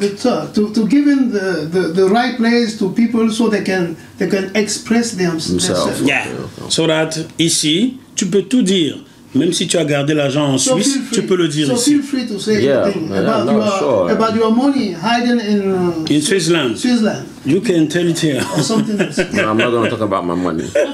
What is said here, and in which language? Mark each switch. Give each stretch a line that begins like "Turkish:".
English: To giving the right place to people so they can express themselves. Yeah. So that
French: ici, tu peux tout dire. Même si tu as gardé l'argent en Suisse, tu peux le dire ici.
English: Feel free to say anything about your money hiding in Switzerland. You can tell it here. Or something else. No, I'm not going to talk about my money.